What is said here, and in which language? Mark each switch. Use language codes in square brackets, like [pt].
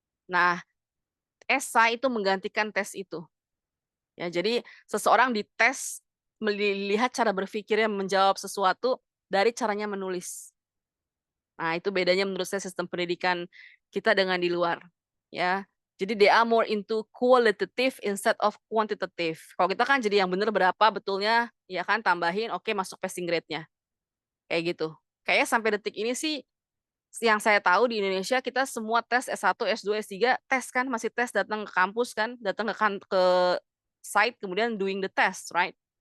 [id] Nah, esai itu menggantikan tes itu. Ya, jadi seseorang dites melihat cara berpikirnya menjawab sesuatu dari caranya menulis. Nah, itu bedanya menurut saya sistem pendidikan kita dengan di luar. Ya. Jadi [en] they are more into qualitative instead of quantitative. [id] Kalau kita kan jadi yang benar berapa betulnya, ya kan tambahin, oke masuk passing grade-nya. Kayak gitu. Kayaknya sampai detik ini sih yang saya tahu di Indonesia kita semua tes S1, S2, S3 tes kan, masih tes datang ke kampus kan, datang ke site kemudian [en] doing the test, right?